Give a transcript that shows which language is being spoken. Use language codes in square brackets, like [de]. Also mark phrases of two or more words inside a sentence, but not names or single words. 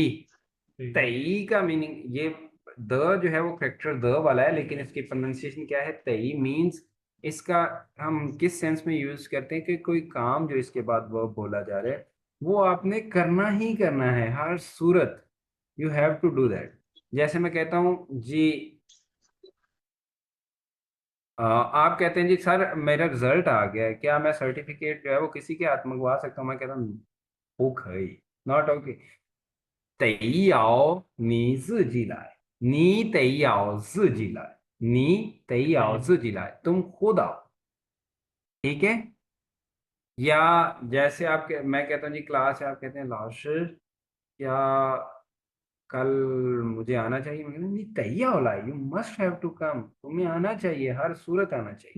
[hi] तई का मीनिंग ये द जो है वो करेक्टर द वाला है, लेकिन इसकी प्रोनाउंसिएशन क्या है? तई मीन्स इसका हम किस सेंस में यूज करते हैं कि कोई काम जो इसके बाद वर्ब बोला जा रहा है वो आपने करना ही करना है हर सूरत। [en] You have to do that. [hi] जैसे मैं कहता हूँ जी आप कहते हैं जी सर मेरा रिजल्ट आ गया है, क्या मैं सर्टिफिकेट जो है वो किसी के हाथ मंगवा सकता हूँ? मैं कहता हूँ ओ खई, [en] not okay. [zh] 得要你自己来，你得要自己来，你得要自己来 ， [hi] तुम खुद आओ। ठीक है, या जैसे मैं कहता हूँ जी क्लास है, आप कहते हैं लाशिर क्या कल मुझे आना चाहिए? मैं कहता हूँ, नहीं तैया होला, [en] you must have to come, [hi] तुम्हें आना चाहिए, हर सूरत आना चाहिए।